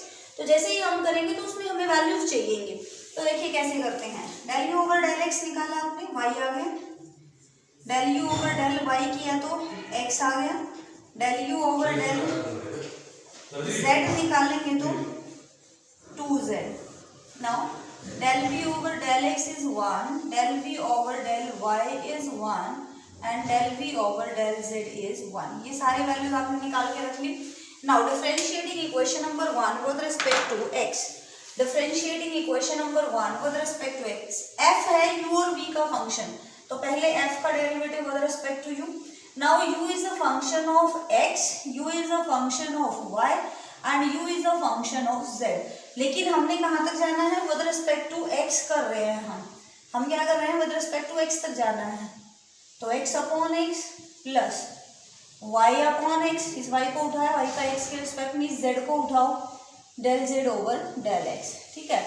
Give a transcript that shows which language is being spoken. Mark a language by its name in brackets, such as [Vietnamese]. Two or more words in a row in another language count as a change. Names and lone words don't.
[Hindi] तो जैसे ही हम करेंगे तो उसमें हमें वैल्यूज चाहिएंगे। तो देखिए कैसे करते हैं, [English] del u over del x [Hindi] निकाला आपने, वाई आ गया, [English] del u over del y [Hindi] किया तो एक्स आ गया, [English] del u over del z [Hindi] निकालेंगे तो 2z। [English] नाउ del v over del x is 1, del v over del y is 1 and del v over del z is 1। [Hindi] ये सारे वैल्यूज आपने निकाल के रख ली। [English] now differentiating equation number 1 with respect to x, differentiating equation number 1 with respect to x, [Hindi] f है u और v का फंक्शन, तो पहले f का डेरिवेटिव [English] with respect to u. now u is a function of x, u is a function of y and u is a function of z. [Hindi] लेकिन हमने कहाँ तक जाना है, [English] with respect to x [Hindi] कर रहे हैं हम क्या कर रहे हैं, [English] with respect to x [Hindi] तक जाना है। तो [English] x upon x plus y upon x, [Hindi] इस y को उठाया, y का x के रिस्पेक्ट में, इस z को उठाओ, [English] del z over del x, [Hindi] ठीक है।